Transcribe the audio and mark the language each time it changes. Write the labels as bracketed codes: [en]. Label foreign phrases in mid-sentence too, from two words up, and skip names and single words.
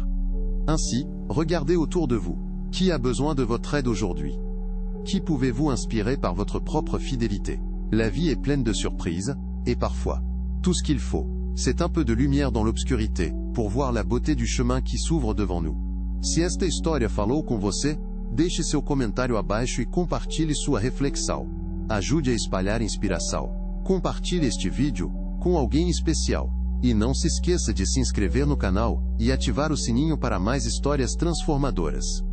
[fr] Ainsi, regardez autour de vous. Qui a besoin de votre aide aujourd'hui? Qui pouvez-vous inspirer par votre propre fidélité? La vie est pleine de surprises, et parfois, tout ce qu'il faut, c'est un peu de lumière dans l'obscurité, pour voir la beauté du chemin qui s'ouvre devant nous. [pt] Se esta história falou com você, deixe seu comentário abaixo e compartilhe sua reflexão. Ajude a espalhar inspiração. Compartilhe este vídeo com alguém especial. E não se esqueça de se inscrever no canal e ativar o sininho para mais histórias transformadoras.